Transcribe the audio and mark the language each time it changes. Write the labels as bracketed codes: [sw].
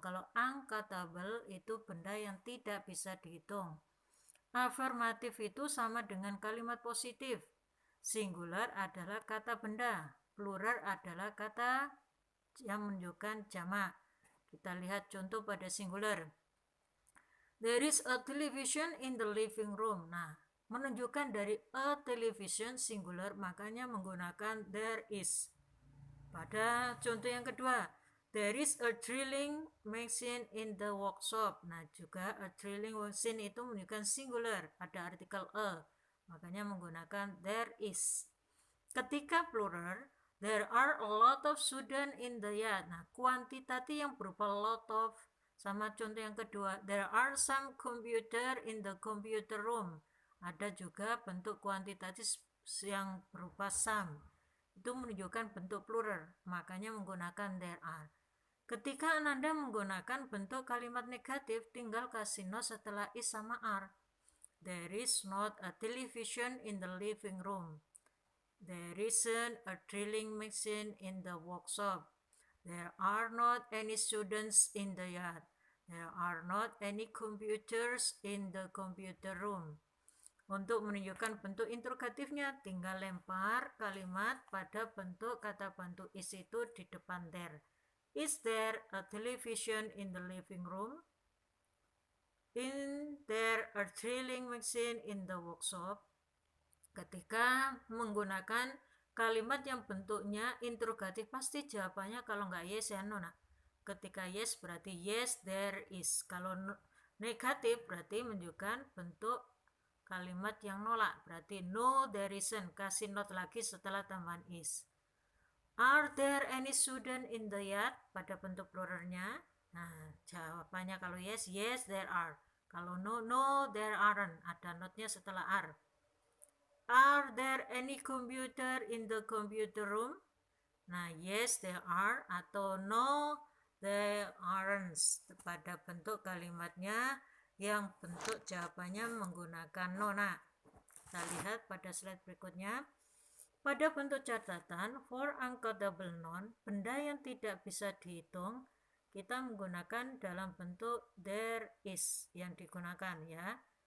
[id] Kalau uncountable itu benda yang tidak bisa dihitung. Afirmatif itu sama dengan kalimat positif. Singular adalah kata benda, plural adalah kata yang menunjukkan jamak. Kita lihat contoh pada singular. [en] There is a television in the living room. [id] Nah, menunjukkan dari a television singular, makanya menggunakan there is. Pada contoh yang kedua, [en] there is a drilling machine in the workshop. [id] Nah, juga a drilling machine itu menunjukkan singular, ada artikel a, makanya menggunakan there is. [en] Ketika plural, there are a lot of students in the yard. [id] Nah, kuantitatif yang berupa [en] lot of, [id] sama contoh yang kedua, [en] there are some computer in the computer room. [id] Ada juga bentuk kuantitatif yang berupa some. Itu menunjukkan bentuk plural, makanya menggunakan there are. Ketika Anda menggunakan bentuk kalimat negatif, tinggal kasih not setelah is sama are. [en] There is not a television in the living room. There isn't a drilling machine in the workshop. There are not any students in the yard. There are not any computers in the computer room. [id] Untuk menunjukkan bentuk interrogatifnya, tinggal lempar kalimat pada bentuk kata bantu is itu di depan there. [en] Is there a television in the living room? Is there a drilling machine in the workshop? [id] Ketika menggunakan kalimat yang bentuknya interrogatif, pasti jawabannya kalau nggak yes ya no. Nah, ketika yes berarti [en] yes there is. [id] Kalau negatif berarti menunjukkan bentuk kalimat yang nolak, berarti [en] no there isn't, [id] kasih not lagi setelah tambahan is. [en] Are there any student in the yard? [id] Pada bentuk pluralnya. Nah, jawabannya kalau [en] yes, yes there are. Kalau no, no there aren't, [id] ada notnya setelah [en] are. Are there any computer in the computer room? [id] Nah, [en] yes there are [id] atau [en] no there aren't [id] pada bentuk kalimatnya yang bentuk jawabannya menggunakan no. Nah, kita lihat pada slide berikutnya. Pada bentuk catatan for uncountable noun, benda yang tidak bisa dihitung, kita menggunakan dalam bentuk there is yang digunakan ya.